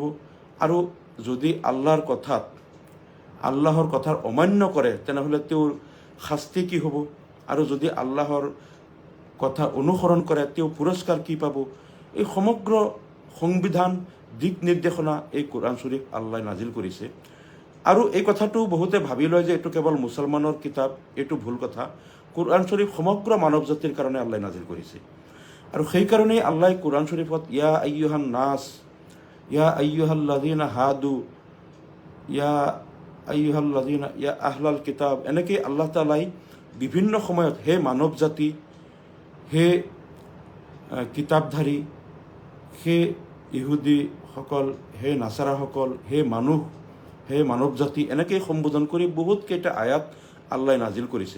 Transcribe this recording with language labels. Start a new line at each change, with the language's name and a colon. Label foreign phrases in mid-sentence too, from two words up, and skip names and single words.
Assamese: আৰু যদি আল্লাহৰ কথাৰ অমান্য কৰে তেনেহ'লে তেওঁৰ শাস্তি কি হ'ব, আৰু যদি আল্লাহৰ কথা অনুসৰণ কৰে তেওঁ পুৰস্কাৰ কি পাব। এই সমগ্ৰ সংবিধান দিক নিৰ্দেশনা এই কোরআন শরীফ আল্লাহ নাজিল কৰিছে। আৰু এই কথাটো বহুতে ভাবি লয় যে এইটো কেৱল মুছলমানৰ কিতাপ, এইটো ভুল কথা। কোরআন শরীফ সমগ্ৰ মানৱ জাতিৰ কাৰণে আল্লাহ নাজিল কৰিছে। আৰু সেইকাৰণেই আল্লাহ কোরআন শরীফত
Arabic: يا أيها الناس يا أيها الذين هادوا يا أيها الذين يا أهل الكتاب,
Assamese: এনেকৈ আল্লাহ তাআলাই বিভিন্ন সময়ত হে মানৱ জাতি, হে কিতাপধাৰী, হে ইহুদীসকল, হে নাচাৰাসকল, হে মানৱ জাতি, এনেকৈ সম্বোধন কৰি বহুতকেইটা আয়াত আল্লাহ নাজিল কৰিছে।